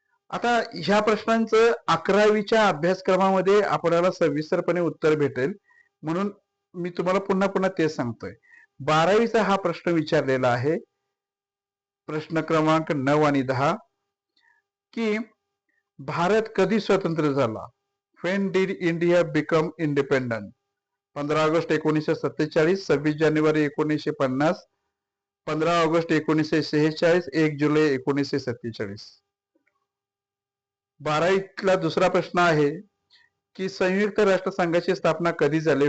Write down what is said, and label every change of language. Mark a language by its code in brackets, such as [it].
[mr] आता ह्या प्रश्नांचं 11वीच्या अभ्यासक्रमामध्ये आपल्याला सविस्तरपणे उत्तर भेटेल, म्हणून मी तुम्हाला पुन्हा तेच सांगतोय. 12वीचा हा प्रश्न विचारलेला आहे, प्रश्न क्रमांक 9 आणि 10, की भारत कधी स्वतंत्र झाला? [en] When did India become independent? [mr] 15 August 1947, 26 January 1950, 15 August 1946, 1 जुलै 1947. 12वीतला दुसरा प्रश्न आहे की संयुक्त राष्ट्र संघाची स्थापना कधी झाली?